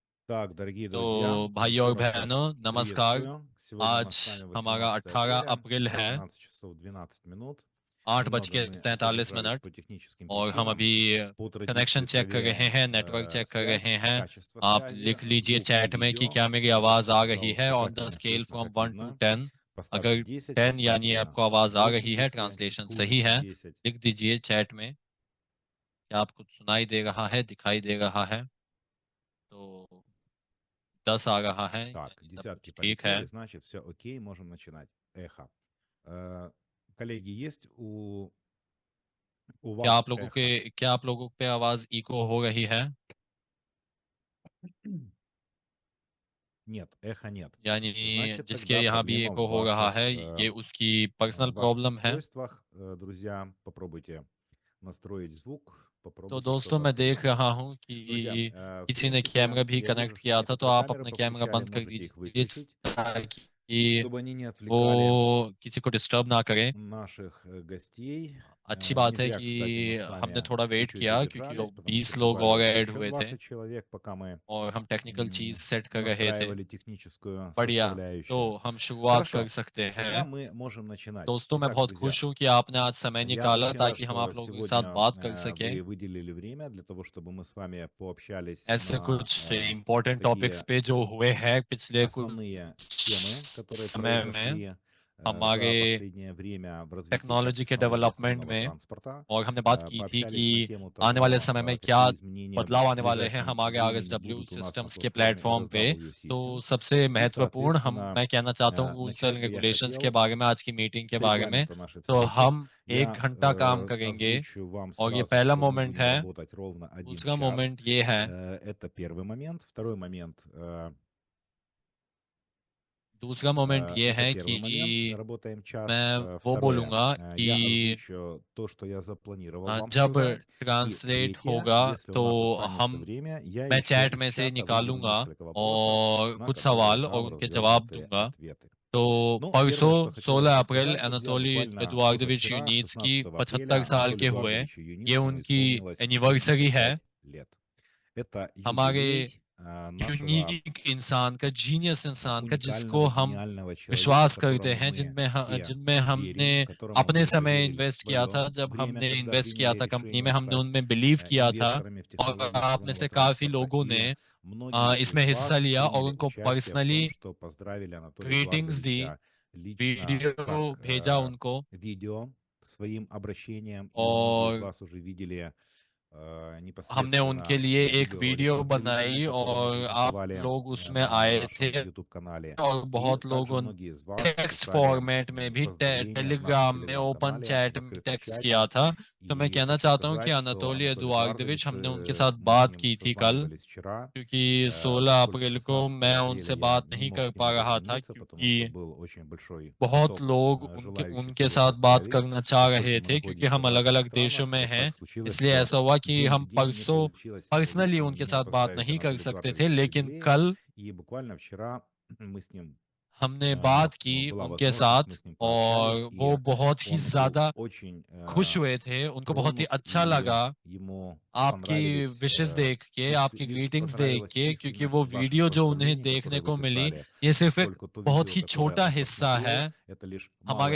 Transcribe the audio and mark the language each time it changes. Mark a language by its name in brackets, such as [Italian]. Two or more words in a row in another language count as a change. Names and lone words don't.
[Russian] Так, дорогие друзья, [Hindi] तो भाइयों और [Russian] еще раз вас [Hindi] बहनों नमस्कार। [Russian] приветствую. Сегодня у [Hindi] आज [Russian] нас с вами [Hindi] हमारा 18 [Russian] 18 апреля, [Hindi] अप्रैल है, [Russian] 19 часов 12 минут. [Hindi] 8 बज [Russian] Немного [Hindi] के [Russian] мы [Hindi] 43 [Russian] задержались [Hindi] मिनट [Russian] по техническим [Hindi] और हम [Russian] причинам. [Hindi] अभी [Russian] По [Hindi] कनेक्शन [Russian] традиции [Hindi] चेक कर रहे [Russian] проверяем [Hindi] हैं, [English] network check [Hindi] कर [Russian] связь, [Hindi] रहे हैं। [Russian] качество [Hindi] आप [Russian] связи, [Hindi] लिख लीजिए [Russian] звук и [Hindi] चैट में कि [Russian] видео. [Hindi] क्या मेरी आवाज़ [Russian] Проверьте, [Hindi] आ रही है [Russian] пожалуйста, [English] ऑन [Russian] как [English] द [Russian] меня [English] स्केल [Russian] слышно, [English] फ्रॉम [Russian] как [English] 1 टू [Russian] видно. [English] 10। [Russian] Поставьте [Hindi] अगर [Russian] 10, [Hindi] 10 यानी [Russian] поставьте [Hindi] आपको आवाज़ आ रही [Russian] 8, [Hindi] है, [Russian] если [Hindi] ट्रांसलेशन [Russian] хуже, [Hindi] सही है, [Russian] 10. [Hindi] लिख दीजिए चैट में कि आपको सुनाई दे रहा है, दिखाई दे रहा है। तो 10 आ रहा है, [Russian] Так, [Hindi] यानी सब [Russian] десятки [Hindi] कुछ ठीक है। [Russian] полетели, значит, все окей, можем начинать. Эхо. Э, Коллеги, есть у вас эхо? [Hindi] क्या आप लोगों पे आवाज़ इको हो रही है? [Russian] Нет, эха нет. [Hindi] यानी [Russian] Значит, [Hindi] जिसके [Russian] тогда [Hindi] यहाँ भी [Russian] проблема в [Hindi] एको हो रहा [Russian] ваших, [Hindi] है, ये उसकी पर्सनल [Russian] ваших [Hindi] प्रॉब्लम है। [Russian] устройствах, друзья. Попробуйте настроить звук, [Hindi] तो [Russian] попробуйте [Hindi] दोस्तों [Russian] что-то [Hindi] मैं देख [Russian] придумать. [Hindi] रहा हूँ [Russian] Друзья, [Hindi] कि [Russian] в [Hindi] किसी ने [Russian] принципе, [Hindi] कैमरा भी [Russian] я [Hindi] कनेक्ट [Russian] вижу, что [Hindi] किया था, तो [Russian] некоторые [Hindi] आप [Russian] камеры [Hindi] अपना कैमरा [Russian] повключали, [Hindi] बंद कर [Russian] можете их [Hindi] दीजिए [Russian] выключить, [Hindi] ताकि [Russian] чтобы они не отвлекали [Hindi] वो किसी को डिस्टर्ब ना करे। [Russian] наших गостей. [Hindi] अच्छी [Russian] Не [Hindi] बात है [Russian] зря, [Hindi] कि [Russian] кстати, мы с [Hindi] हमने [Russian] вами [Hindi] थोड़ा वेट [Russian] чуть-чуть [Hindi] किया क्योंकि [Russian] задержались, потому что [Hindi] 20 लोग और [Russian] прибавилось [Hindi] ऐड [Russian] еще [Hindi] हुए थे [Russian] 20 человек, пока мы [Hindi] और हम टेक्निकल चीज़ सेट कर रहे थे। [Russian] настраивали техническую [Hindi] बढ़िया, [Russian] составляющую. [Hindi] तो हम शुरुआत कर [Russian] Хорошо, [Hindi] सकते [Russian] тогда [Hindi] हैं। [Russian] мы можем начинать. [Hindi] दोस्तों मैं [Russian] Итак, [Hindi] बहुत [Russian] друзья, [Hindi] खुश हूँ कि आपने आज समय [Russian] я [Hindi] निकाला [Russian] очень рад, [Hindi] ताकि हम [Russian] что [Hindi] आप लोगों के साथ [Russian] сегодня [Hindi] बात कर सकें [Russian] вы выделили время для того, чтобы мы с вами пообщались [Hindi] ऐसे [Russian] на [Hindi] कुछ [English] important topics [Russian] такие [Hindi] पे जो हुए हैं पिछले कुछ [Russian] основные темы, которые [Hindi] समय में [Russian] произошли [Hindi] हमारे [Russian] за последнее время в развитии [Hindi] टेक्नोलॉजी के [Russian] качественного [Hindi] डेवलपमेंट [Russian] естественного [Hindi] में [Russian] транспорта. [Hindi] और हमने बात की थी कि [Russian] Пообщались на тему [Hindi] आने वाले [Russian] того, [Hindi] समय में क्या [Russian] какие изменения [Hindi] बदलाव [Russian] в [Hindi] आने वाले हैं [Russian] ближайшем [Hindi] हमारे [Russian] времени [Hindi] RSW [Russian] будут у нас на [Hindi] सिस्टम्स के [Russian] платформе [Hindi] प्लेटफॉर्म पे। [Russian] RSW [Hindi] तो [Russian] Systems. [Hindi] सबसे [Russian] И, [Hindi] महत्वपूर्ण [Russian] соответственно, [Hindi] मैं कहना चाहता हूँ [English] rules and [Russian] начать бы я [Hindi] रेगुलेशंस के [Russian] хотел [Hindi] बारे में, आज की मीटिंग के [Russian] с [Hindi] बारे में। [Russian] регламента нашей [Hindi] तो [Russian] встречи. [Hindi] हम 1 [Russian] Я [Hindi] घंटा काम करेंगे [Russian] озвучу вам [Hindi] और ये [Russian] сразу, [Hindi] पहला [Russian] что мы [Hindi] मोमेंट [Russian] будем [Hindi] है। [Russian] работать ровно 1 [Hindi] दूसरा [Russian] час. [Hindi] मोमेंट ये है [Russian] Это первый момент. Второй момент [Hindi] दूसरा मोमेंट ये [Russian] это [Hindi] है [Russian] первый момент. [Hindi] कि [Russian] Работаем час. [Hindi] मैं वो [Russian] Второе. [Hindi] बोलूँगा [Russian] Я [Hindi] कि [Russian] озвучу то, что я запланировал вам [Hindi] जब [Russian] сказать. И [Hindi] ट्रांसलेट [Russian] третье. [Hindi] होगा [Russian] Если у [Hindi] तो [Russian] нас останется [Hindi] हम [Russian] время, я [Hindi] मैं [Russian] еще [Hindi] चैट [Russian] из [Hindi] में से [Russian] чата выберу [Hindi] निकालूँगा [Russian] несколько вопросов, [Hindi] और [Russian] на [Hindi] कुछ [Russian] которые [Hindi] सवाल और [Russian] дам [Hindi] उनके जवाब [Russian] развернутые [Hindi] दूँगा। [Russian] ответы. [Hindi] तो [Russian] Ну, первое, что [Hindi] परसों [Russian] хотелось [Hindi] 16 [Russian] бы [Hindi] अप्रैल [Russian] сказать, друзьया, [Hindi] अनातोली [Russian] буквально [Hindi] एदुआर्दोविच [Russian] позавчера, [Hindi] यूनिट्स्की [Russian] 16 [Hindi] 75 [Russian] апреля, [Hindi] साल [Russian] Анатолию [Hindi] के हुए। [Russian] Эдуардовичу [Hindi] ये [Russian] Юницкому [Hindi] उनकी [Russian] исполнилось [Hindi] एनिवर्सरी है। [Russian] 75 лет. Это [Hindi] हमारे [Russian] юбилей нашего [Hindi] यूनिक इंसान का, जीनियस इंसान का, जिसको [Russian] уникального, [Hindi] हम [Russian] गениального человека, [Hindi] विश्वास करते [Russian] которому [Hindi] हैं, [Russian] мы все [Hindi] जिनमें हमने [Russian] верим, которому [Hindi] अपने [Russian] мы [Hindi] समय [Russian] доверили [Hindi] इन्वेस्ट किया [Russian] свое [Hindi] था। जब [Russian] время, [Hindi] हमने [Russian] когда [Hindi] इन्वेस्ट किया [Russian] приняли [Hindi] था कंपनी [Russian] решение [Hindi] में, हमने [Russian] стать [Hindi] उनमें बिलीव किया था [Russian] инвесторами в [Hindi] और [Russian] технологии [Hindi] आप में [Russian] сетевого [Hindi] से काफ़ी [Russian] транспорта. [Hindi] लोगों ने [Russian] И многие [Hindi] इसमें [Russian] из [Hindi] हिस्सा [Russian] вас [Hindi] लिया और [Russian] приняли [Hindi] उनको [Russian] участие в том, [Hindi] पर्सनली [Russian] что поздравили Анатолия [Hindi] ग्रीटिंग्स दी, [Russian] Эдуардовича лично, [Hindi] वीडियो [Russian] как [Hindi] भेजा उनको [Russian] видео своим обращением. И многие из [Hindi] और [Russian] вас уже видели [Hindi] हमने उनके [Russian] непосредственно [Hindi] लिए एक [Russian] видеоролик [Hindi] वीडियो [Russian] поздравительный, [Hindi] बनाई [Russian] который мы [Hindi] और आप [Russian] публиковали [Hindi] लोग उसमें [Russian] на [Hindi] आए थे [Russian] нашем YouTube-канале. [Hindi] और [Russian] И [Hindi] बहुत [Russian] также [Hindi] लोगों [Russian] многие из вас [Hindi] टेक्स्ट [Russian] писали [Hindi] फॉर्मेट में भी [Russian] поздравления в нашем [Hindi] टेलीग्राम में ओपन [Russian] Telegram-канале [Hindi] चैट [Russian] в [Hindi] में [Russian] открытом [Hindi] टेक्स्ट [Russian] чате. [Hindi] किया था। तो मैं [Russian] И [Hindi] कहना [Russian] хочу [Hindi] चाहता हूँ कि [Russian] сказать, что [Hindi] अनातोली [Russian] Анатолий [Hindi] एदुआर्दोविच, [Russian] Эдуардович, [Hindi] हमने उनके साथ [Russian] мы с [Hindi] बात [Russian] ним [Hindi] की थी कल, [Russian] созванивались вчера, [Hindi] क्योंकि 16 [Russian] поскольку [Hindi] अप्रैल को [Russian] 16 [Hindi] मैं [Russian] апреля [Hindi] उनसे [Russian] я [Hindi] बात [Russian] не [Hindi] नहीं [Russian] мог [Hindi] कर [Russian] к [Hindi] पा [Russian] ним [Hindi] रहा था [Russian] дозвониться, потому что [Hindi] क्योंकि [Russian] был очень большой [Hindi] बहुत [Russian] поток [Hindi] लोग [Russian] желающих [Hindi] उनके [Russian] его [Hindi] साथ बात [Russian] поздравить. [Hindi] करना चाह रहे [Russian] Поскольку мы [Hindi] थे, क्योंकि [Russian] находимся [Hindi] हम [Russian] в разных [Hindi] अलग-अलग देशों [Russian] странах, [Hindi] में [Russian] вот [Hindi] हैं। [Russian] так случилось, [Hindi] इसलिए [Russian] что [Hindi] ऐसा हुआ कि [Russian] был [Hindi] हम [Russian] день, не [Hindi] परसों [Russian] получилось [Hindi] पर्सनली [Russian] лично [Hindi] उनके [Russian] мне [Hindi] साथ बात [Russian] поздравить [Hindi] नहीं कर [Russian] Анатолия [Hindi] सकते थे, [Russian] Эдуардовича с [Hindi] लेकिन [Russian] юбилеем. [Hindi] कल [Russian] И буквально вчера мы с ним [Hindi] हमने बात की [Russian] была [Hindi] उनके [Russian] возможность, [Hindi] साथ [Russian] мы с ним [Hindi] और [Russian] пообщались, [Hindi] वो [Russian] и [Hindi] बहुत ही [Russian] он был [Hindi] ज़्यादा [Russian] очень [Hindi] खुश हुए थे, उनको बहुत ही [Russian] тронут, [Hindi] अच्छा [Russian] и [Hindi] लगा [Russian] ему [Hindi] आपकी [Russian] понравились, [Hindi] विशेस देख के, आपकी ग्रीटिंग्स देख [Russian] понравилась [Hindi] के, क्योंकि वो [Russian] искренность ваших [Hindi] वीडियो जो उन्हें [Russian] поздравлений, [Hindi] देखने [Russian] которые вы [Hindi] को मिली, [Russian] прислали, [Hindi] ये सिर्फ एक [Russian] поскольку तो [Hindi] बहुत [Russian] видео, [Hindi] ही [Russian] которое [Hindi] छोटा [Russian] он [Hindi] हिस्सा [Russian] посмотрел, [Hindi] है [Russian] это лишь [Hindi] हमारे